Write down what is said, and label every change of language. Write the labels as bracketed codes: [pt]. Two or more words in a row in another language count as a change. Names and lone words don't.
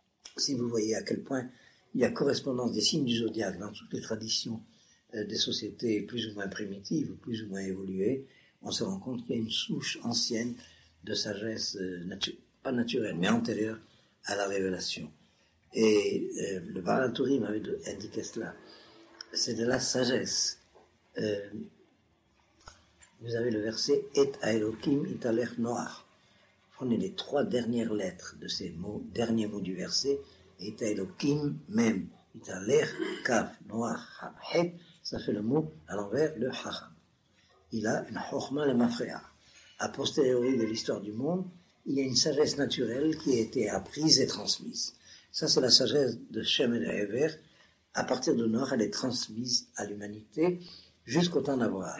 [fr] Si vous voyez à quel point il y a correspondance des signes du zodiaque dans toutes les traditions des sociétés plus ou moins primitives ou plus ou moins évoluées, on se rend compte qu'il y a une souche ancienne de sagesse, pas naturelle, mais antérieure à la révélation. Et le Baal HaTurim m'avait indiqué cela. C'est de la sagesse. Vous avez le verset « [he] את האלהים התהלך נח ». [fr] Prenez les 3 dernières lettres de ces mots, derniers mots du verset, « [he] את האלהים [fr] même [he] התהלך כף נח חית [fr] », ça fait le mot à l'envers, le hacham. Il a une [he] חכמה למפרע. [fr] A posteriori de l'histoire du monde, il y a une sagesse naturelle qui a été apprise et transmise. Ça, c'est la sagesse de Shem et de Hever. À partir de Noach, elle est transmise à l'humanité jusqu'au temps d'Abraham.